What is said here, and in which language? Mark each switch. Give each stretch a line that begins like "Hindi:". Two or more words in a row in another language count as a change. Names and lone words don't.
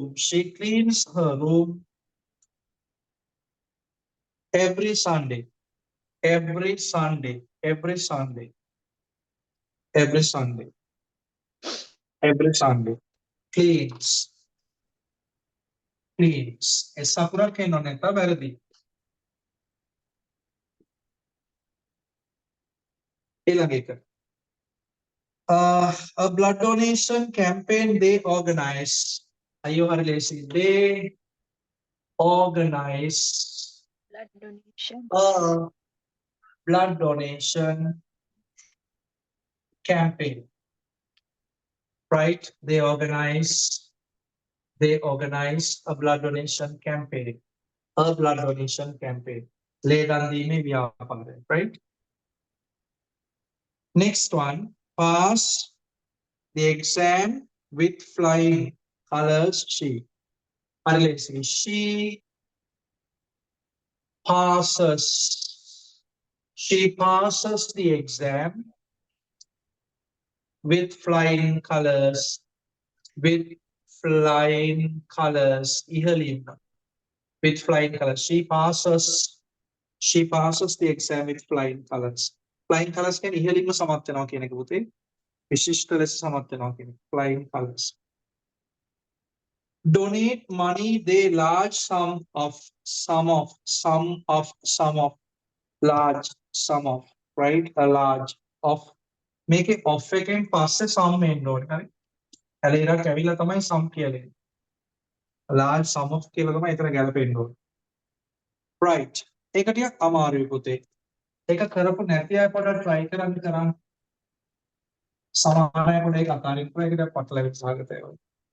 English: She cleans her room every Sunday. Every Sunday. Every Sunday. Every Sunday. Every Sunday. Cleans. Cleans.
Sinhala: එස අකුරක් එනවා නැත්නම් වැරදි. ඊළඟ එක.
English: A blood donation campaign they organize.
Sinhala: අයියෝ හරි ලේසි.
English: They organize blood donation a blood donation campaign. Right? They organize a blood donation campaign. A blood donation campaign.
Sinhala: ලේදන් දීමේ ව්‍යාපාරය.
English: Right? Next one. Pass the exam with flying colors. She.
Sinhala: හරි ලේසි.
English: She passes. She passes the exam with flying colors. With flying colors. ඉහළින්ම. With flying colors. She passes the exam with flying colors. Flying colors
Sinhala: කියන්නේ ඉහළින්ම සමත් වෙනවා කියන එක පුතේ. විශිෂ්ට ලෙස සමත් වෙනවා කියන එක.
English: Flying colors. Donate money they large sum of large sum of right a large of
Sinhala: මේකේ of එකෙන් පස්සේ sum එන්න ඕනේ හරි. ඇලේරක් ඇවිල්ලා තමයි sum කියලා.
English: large sum of
Sinhala: කියලා තමයි එතන ගැලපෙන්න ඕනේ. Right. ඒක ටිකක් අමාරුයි පුතේ. ඒක කරපු නැති අය පොඩ්ඩක් try කරන්න කරන්න. සමහර අය පොඩ්ඩක් අතාරින්න ඒකට පටලැවිලි සහගතයි.